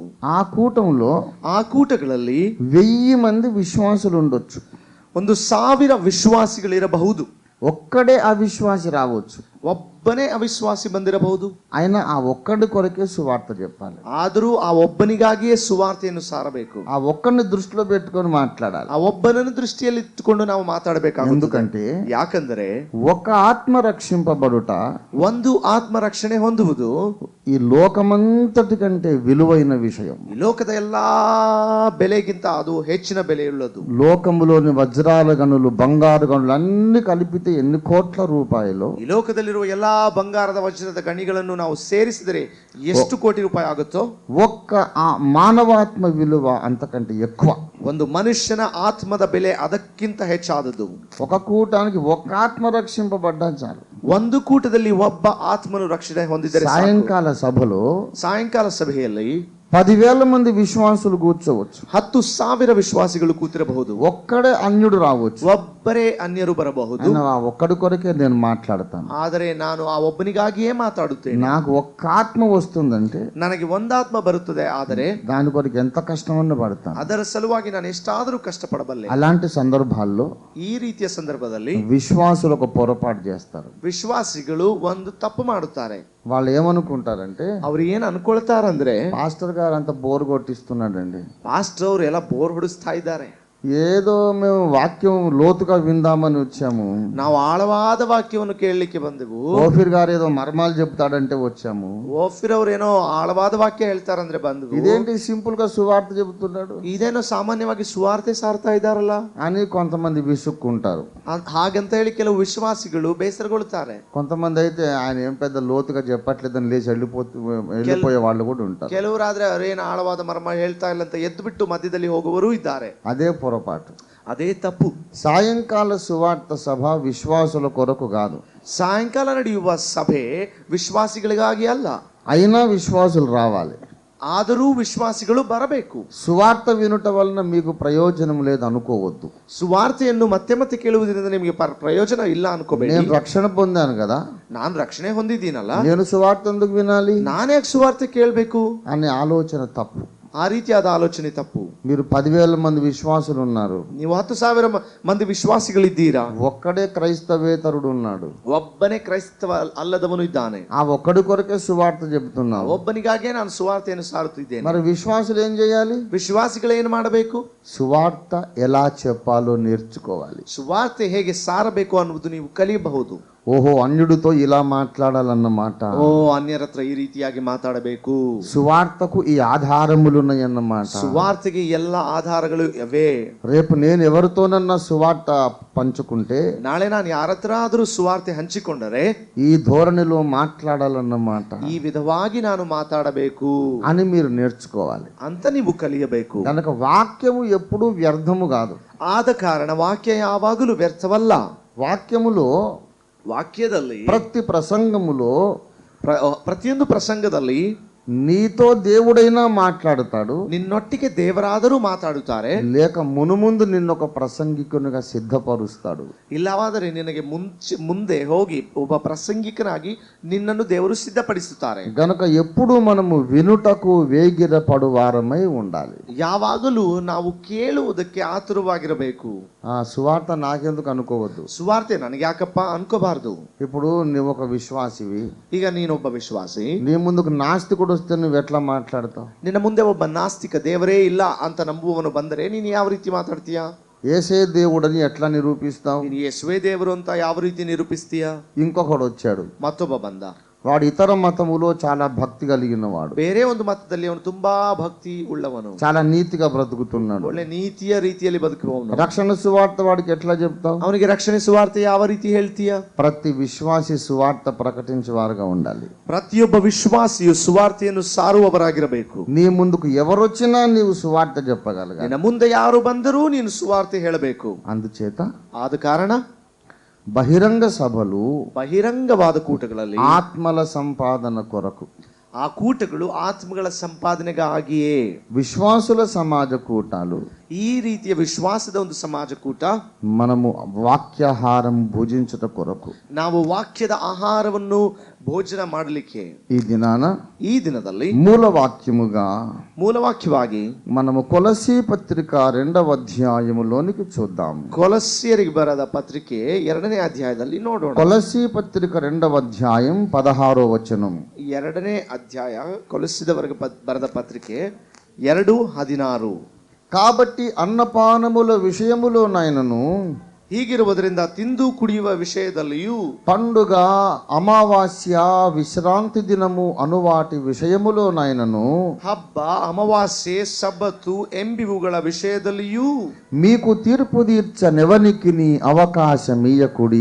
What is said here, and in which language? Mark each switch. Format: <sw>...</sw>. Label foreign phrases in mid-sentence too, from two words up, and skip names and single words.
<te>ఆ కూటంలో</te> <kn>ಆ ಕೂಟಗಳಲ್ಲಿ</kn> <te>1000 మంది విశ్వాసులు ఉండొచ్చు.</te> <kn>1,000 ವಿಶ್ವಾಸಿಗಳಿರಬಹುದು.</kn> <te>ఒక్కడే అవిశ్వాసి రావచ్చు.</te> <kn>ಒಬ್ಬನೇ ಅವಿಶ್ವಾಸಿ ಬಂದಿರಬಹುದು.</kn> <te>అయినా ఆ ఒక్కడి కొరకే సువార్త చెప్పాలి.</te> <kn>ಆದರೂ ಆ ಒಬ್ಬನಿಗಾಗಿಯೇ ಸುವಾರ್ತೆಯನ್ನು ಸಾರಬೇಕು.</kn> <te>ఆ ఒక్కడిని దృష్టిలో పెట్టుకొని మాట్లాడాలి.</te> <kn>ಆ ಒಬ್ಬನನ್ನು ದೃಷ್ಟಿಯಲ್ಲಿ ಇಟ್ಟುಕೊಂಡು ನಾವು ಮಾತಾಡಬೇಕಾಗುತ್ತದೆ.</kn> <te>ఎందుకంటే</te> <kn>ಯಾಕಂದರೆ</kn> <te>ఒక ఆత్మ రక్షింపబడుట,</te> <kn>ಒಂದು ಆತ್ಮ ರಕ್ಷಣೆ ಹೊಂದುವುದು</kn> <te>ఈ లోకమంతటి కంటే విలువైన విషయం.</te> <kn>ಈ ಲೋಕದ ಎಲ್ಲಾ ಬೆಲೆಗಿಂತ ಅದು ಹೆಚ್ಚಿನ ಬೆಲೆಯುಳ್ಳದು.</kn> <te>లోకములోని వజ్రాల గనులు, బంగారు గనులు అన్ని కలిపితే ఎన్ని కోట్ల రూపాయలు.</te> <kn>ಈ ಲೋಕದಲ್ಲಿರುವ ಎಲ್ಲಾ ಬಂಗಾರದ ವಜ್ರದ ಗಣಿಗಳನ್ನು ನಾವು ಸೇರಿಸಿದರೆ ಎಷ್ಟು ಕೋಟಿ ರೂಪಾಯಿ ಆಗುತ್ತೋ,</kn> <te>ఒక్క ఆ మానవాత్మ విలువ అంతకంటే ఎక్కువ.</te> <kn>ಒಂದು ಮನುಷ್ಯನ ಆತ್ಮದ ಬೆಲೆ ಅದಕ್ಕಿಂತ ಹೆಚ್ಚಾದದ್ದು.</kn> <te>ఒక కూటానికి ఒక ఆత్మ రక్షింపబడ్డా చాలు.</te> <kn>ಒಂದು ಕೂಟದಲ್ಲಿ ಒಬ್ಬ ಆತ್ಮನು ರಕ್ಷಣೆ ಹೊಂದಿದರೆ ಸಾಕು.</kn> <te>సాయంకాల సభలో</te> <kn>ಸಾಯಂಕಾಲ ಸಭೆಯಲ್ಲಿ</kn> <te>10,000 మంది విశ్వాసులు కూర్చోవచ్చు.</te> <kn>10,000 ವಿಶ್ವಾಸಿಗಳು ಕೂತಿರಬಹುದು.</kn> <te>ఒక్కడే అన్యుడు రావచ్చు.</te> <kn>ಒಬ್ಬರೇ ಅನ್ಯರು ಬರಬಹುದು.</kn> <te>ఆ ఒక్కడి కొరకే నేను మాట్లాడతాను.</te> <kn>ಆದರೆ ನಾನು ಆ ಒಬ್ಬನಿಗಾಗಿಯೇ ಮಾತಾಡುತ್ತೇನೆ.</kn> <te>నాకు ఒక్క ఆత్మ వస్తుందంటే</te> <kn>ನನಗೆ ಒಂದಾತ್ಮ ಬರುತ್ತದೆ, ಆದರೆ</kn> <te>దాని కొరకు ఎంత కష్టమన్నా పడతాను.</te> <kn>ಅದರ ಸಲುವಾಗಿ ನಾನು ಎಷ್ಟಾದರೂ ಕಷ್ಟಪಡಬಲ್ಲೆ.</kn> <te>అలాంటి సందర్భాల్లో</te> <kn>ಈ ರೀತಿಯ ಸಂದರ್ಭದಲ್ಲಿ</kn> <te>విశ్వాసులు ఒక పొరపాటు చేస్తారు.</te> <kn>ವಿಶ್ವಾಸಿಗಳು ಒಂದು ತಪ್ಪು ಮಾಡುತ್ತಾರೆ.</kn> <te>వాళ్ళు ఏమనుకుంటారంటే,</te> <kn>ಅವ್ರು ಏನ್ ಅನ್ಕೊಳ್ತಾರಂದ್ರೆ,</kn> <te>పాస్టర్ గారు అంత బోర్ కొట్టిస్తున్నాడండి,</te> <kn>ಪಾಸ್ಟರ್ ಅವರು ಎಲ್ಲ ಬೋರ್ ಹೊಡಿಸ್ತಾ ಇದ್ದಾರೆ,</kn> <te>ఏదో మేము వాక్యం లోతుగా విందామని వచ్చాము.</te> <kn>ನಾವು ಆಳವಾದ ವಾಕ್ಯವನ್ನು ಕೇಳಲಿಕ್ಕೆ ಬಂದೆವು.</kn> <te>ఓఫీర్ గారు ఏదో మర్మాలు చెప్తాడంటే వచ్చాము.</te> <kn>ಓಫಿರ್ ಅವರೇನೋ ಆಳವಾದ ವಾಕ್ಯ ಹೇಳ್ತಾರಂದ್ರೆ ಬಂದೆವು.</kn> <te>ఇదేంటి సింపుల్ గా సువార్త చెబుతున్నాడు</te> <kn>ಇದೇನೋ ಸಾಮಾನ್ಯವಾಗಿ ಸುವಾರ್ತೆ ಸಾರ್ತಾ ಇದ್ದಾರಲ್ಲ</kn> <te>అని కొంతమంది విసుక్కుంటారు.</te> <kn>ಹಾಗಂತ ಹೇಳಿ ಕೆಲವು ವಿಶ್ವಾಸಿಗಳು ಬೇಸರಗೊಳ್ಳುತ್ತಾರೆ.</kn> <te>కొంతమంది అయితే ఆయన ఏం పెద్ద లోతుగా చెప్పట్లేదని లేచి వెళ్ళిపోయే వాళ్ళు కూడా ఉంటారు.</te> <kn>ಕೆಲವರಾದ್ರೆ ಅವರೇನು ಆಳವಾದ ಮರ್ಮ ಹೇಳ್ತಾ ಇಲ್ಲ ಅಂತ ಎದ್ದು ಬಿಟ್ಟು ಮಧ್ಯದಲ್ಲಿ ಹೋಗುವವರು ಇದ್ದಾರೆ.</kn> <te>అదే పొరపాటు,</te> <kn>ಅದೇ ತಪ್ಪು.</kn> <te>సాయంకాల సువార్త సభ విశ్వాసుల కొరకు కాదు.</te> <kn>ಸಾಯಂಕಾಲ ನಡೆಯುವ ಸಭೆ ವಿಶ್ವಾಸಿಗಳಿಗಾಗಿ ಅಲ್ಲ.</kn> <te>అయినా విశ్వాసులు రావాలి.</te> <kn>ಆದರೂ ವಿಶ್ವಾಸಿಗಳು ಬರಬೇಕು.</kn> <te>సువార్త వినుట వలన మీకు ప్రయోజనం లేదు అనుకోవద్దు.</te> <kn>ಸುವಾರ್ತೆಯನ್ನು ಮತ್ತೆ ಮತ್ತೆ ಕೇಳುವುದರಿಂದ ನಿಮಗೆ ಪ್ರಯೋಜನ ಇಲ್ಲ ಅನ್ಕೋಬೇಡಿ.</kn> <te>నేను రక్షణ పొందాను కదా,</te> <kn>ನಾನು ರಕ್ಷಣೆ ಹೊಂದಿದ್ದೀನಲ್ಲ,</kn> <te>నేను సువార్త ఎందుకు వినాలి,</te> <kn>ನಾನೇ ಸುವಾರ್ತೆ ಕೇಳಬೇಕು</kn> <te>అనే ఆలోచన తప్పు.</te> <kn>ಆ ರೀತಿಯಾದ ಆಲೋಚನೆ ತಪ್ಪು.</kn> <te>మీరు 10,000 మంది విశ్వాసులు ఉన్నారు,</te> <kn>ನೀವು 10,000 ಮಂದಿ ವಿಶ್ವಾಸಿಗಳಿದ್ದೀರಾ,</kn> <te>ఒక్కడే క్రైస్తవేతరుడు ఉన్నాడు,</te> <kn>ಒಬ್ಬನೇ ಕ್ರೈಸ್ತವ ಅಲ್ಲದವನು ಇದ್ದಾನೆ.</kn> <te>ఆ ఒక్కడి కొరకే సువార్త చెబుతున్నావు.</te> <kn>ಒಬ್ಬನಿಗಾಗೇ ನಾನು ಸುವಾರ್ತೆಯನ್ನು ಸಾರುತ್ತಿದ್ದೇನೆ.</kn> <te>మరి విశ్వాసులు ఏం చేయాలి?</te> <kn>ವಿಶ್ವಾಸಿಗಳು ಏನು ಮಾಡಬೇಕು?</kn> <te>సువార్త ఎలా చెప్పాలో నేర్చుకోవాలి.</te> <kn>ಸುವಾರ್ತೆ ಹೇಗೆ ಸಾರಬೇಕು ಅನ್ನುವುದು ನೀವು ಕಲಿಯಬಹುದು.</kn> <te>ఓహో, అన్యుడితో ఇలా మాట్లాడాలన్నమాట.</te> <kn>ಓ, ಅನ್ಯರ ಹತ್ರ ಈ ರೀತಿಯಾಗಿ ಮಾತಾಡಬೇಕು.</kn> <te>సువార్తకు ఈ ఆధారములు ఉన్నాయన్నమాట.</te> <kn>ಸುವಾರ್ತೆಗೆ ಎಲ್ಲ ಆಧಾರಗಳು ಅವೇ.</kn> <te>రేపు నేను ఎవరితోనన్నా సువార్త పంచుకుంటే,</te> <kn>ನಾಳೆ ನಾನು ಯಾರ ಹತ್ರ ಆದರೂ ಸುವಾರ್ತೆ ಹಂಚಿಕೊಂಡರೆ</kn> <te>ఈ ధోరణిలో మాట్లాడాలన్నమాట</te> <kn>ಈ ವಿಧವಾಗಿ ನಾನು ಮಾತಾಡಬೇಕು</kn> <te>అని మీరు నేర్చుకోవాలి.</te> <kn>ಅಂತ ನೀವು ಕಲಿಯಬೇಕು.</kn> <te>కనుక వాక్యము ఎప్పుడూ వ్యర్థము కాదు.</te> <kn>ಆದ ಕಾರಣ ವಾಕ್ಯ ಯಾವಾಗಲೂ ವ್ಯರ್ಥವಲ್ಲ.</kn> <te>వాక్యములో</te> <kn>ವಾಕ್ಯದಲ್ಲಿ</kn> <te>ప్రతి ప్రసంగములో</te> <kn>ಪ್ರತಿಯೊಂದು ಪ್ರಸಂಗದಲ್ಲಿ</kn> <te>నీతో దేవుడైనా మాట్లాడతాడు,</te> <kn>ನಿನ್ನೊಟ್ಟಿಗೆ ದೇವರಾದರೂ ಮಾತಾಡುತ್ತಾರೆ,</kn> <te>లేక మునుముందు నిన్నొక ప్రసంగికునిగా సిద్ధపరుస్తాడు.</te> <kn>ಇಲ್ಲವಾದರೆ ನಿನಗೆ ಮುಂದೆ ಹೋಗಿ ಒಬ್ಬ ಪ್ರಸಂಗಿಕನಾಗಿ ನಿನ್ನನ್ನು ದೇವರು ಸಿದ್ಧಪಡಿಸುತ್ತಾರೆ.</kn> <te>గనుక ఎప్పుడు మనము వినుటకు వేగిరపడు వారమై ఉండాలి.</te> <kn>ಯಾವಾಗಲೂ ನಾವು ಕೇಳುವುದಕ್ಕೆ ಆತುರವಾಗಿರಬೇಕು.</kn> <te>ఆ సువార్త నాకెందుకు అనుకోవద్దు.</te> <kn>ಸುವಾರ್ತೆ ನನಗೆ ಯಾಕಪ್ಪ ಅನ್ಕೋಬಾರ್ದು.</kn> <te>ఇప్పుడు నువ్వు ఒక విశ్వాసివి,</te> <kn>ಈಗ ನೀನೊಬ್ಬ ವಿಶ್ವಾಸಿ,</kn> <te>నీ ముందుకు నాస్తికుడు వస్తే నువ్వు ఎట్లా మాట్లాడతావు?</te> <kn>ನಿನ್ನ ಮುಂದೆ ಒಬ್ಬ ನಾಸ್ತಿಕ ದೇವರೇ ಇಲ್ಲ ಅಂತ ನಂಬುವವನು ಬಂದರೆ ನೀನು ಯಾವ ರೀತಿ ಮಾತಾಡ್ತೀಯಾ?</kn> <te>ఏసే దేవుడని ఎట్లా నిరూపిస్తావు?</te> <kn>ನೀನು ಯೇಸುವೇ ದೇವರು ಅಂತ ಯಾವ ರೀತಿ ನಿರೂಪಿಸ್ತೀಯಾ?</kn> <te>ఇంకొకడు వచ్చాడు,</te> <kn>ಮತ್ತೊಬ್ಬ ಬಂದ,</kn> <te>వాడు ఇతర మతములో చాలా భక్తి కలిగిన వాడు,</te> <kn>ಬೇರೆ ಒಂದು ಮತದಲ್ಲಿ ಅವನು ತುಂಬಾ ಭಕ್ತಿ ಉಳ್ಳವನು,</kn> <te>చాలా నీతిగా బ్రతుకుతున్నాడు.</te> <kn>ಒಳ್ಳೆ ನೀತಿಯ ರೀತಿಯಲ್ಲಿ ಬದುಕುವವನು.</kn> <te>రక్షణ సువార్త వాడికి ఎట్లా చెప్తావు?</te> <kn>ಅವನಿಗೆ ರಕ್ಷಣೆ ಸುವಾರ್ತೆ ಯಾವ ರೀತಿ ಹೇಳ್ತೀಯಾ?</kn> <te>ప్రతి విశ్వాసి సువార్త ప్రకటించే వారుగా ఉండాలి.</te> <kn>ಪ್ರತಿಯೊಬ್ಬ ವಿಶ್ವಾಸಿಯು ಸುವಾರ್ತೆಯನ್ನು ಸಾರುವವರಾಗಿರಬೇಕು.</kn> <te>నీ ముందుకు ఎవరొచ్చినా నీవు సువార్త చెప్పగలగాలి.</te> <kn>ನಿನ್ನ ಮುಂದೆ ಯಾರು ಬಂದರೂ ನೀನು ಸುವಾರ್ತೆ ಹೇಳಬೇಕು.</kn> <te>అందుచేత</te> <kn>ಆದ ಕಾರಣ</kn> <te>బహిరంగ సభలు</te> <kn>ಬಹಿರಂಗವಾದ ಕೂಟಗಳಲ್ಲಿ</kn> <te>ఆత్మల సంపాదన కొరకు,</te> <kn>ಆ ಕೂಟಗಳು ಆತ್ಮಗಳ ಸಂಪಾದನೆಗಾಗಿಯೇ.</kn> <te>విశ్వాసుల సమాజ కూటాలు,</te> <kn>ಈ ರೀತಿಯ ವಿಶ್ವಾಸದ ಒಂದು ಸಮಾಜ ಕೂಟ,</kn> <te>మనము వాక్యాహారం భుజించుట కొరకు.</te> <kn>ನಾವು ವಾಕ್ಯದ ಆಹಾರವನ್ನು ಭೋಜನ ಮಾಡಲಿಕ್ಕೆ</kn> <te>ఈ</te> <kn>ದಿನದಲ್ಲಿ</kn> <te>మూల వాక్యముగా</te> <kn>ಮೂಲವಾಕ್ಯವಾಗಿ</kn> <te>మనము కొలసీ పత్రిక 2వ అధ్యాయములోనికి చూద్దాం.</te> <kn>ಕೊಲಸ್ಸಿಯರಿಗೆ ಬರೆದ ಪತ್ರಿಕೆ 2ನೇ ಅಧ್ಯಾಯದಲ್ಲಿ ನೋಡೋಣ.</kn> <te>కొలసీ పత్రిక 2వ అధ్యాయం 16వ వచనం.</te> <kn>2ನೇ ಅಧ್ಯಾಯ ಕೊಲಸ್ಸಿದವರಿಗೆ ಬರೆದ ಪತ್ರಿಕೆ 2:16.</kn> <te>కాబట్టి అన్నపానముల విషయములోనైనను,</te> <kn>ಹೀಗಿರುವುದರಿಂದ ತಿಂದು ಕುಡಿಯುವ ವಿಷಯದಲ್ಲಿಯೂ,</kn> <te>పండుగ, అమావాస్య, విశ్రాంతి దినము అనువాటి విషయములోనైనను,</te> <kn>ಹಬ್ಬ, ಅಮಾವಾಸ್ಯೆ, ಸಬ್ಬತ್ತು ಎಂಬಿವುಗಳ ವಿಷಯದಲ್ಲಿಯೂ</kn> <te>మీకు తీర్పు తీర్చనెవనికిని అవకాశమీయకుడి.</te>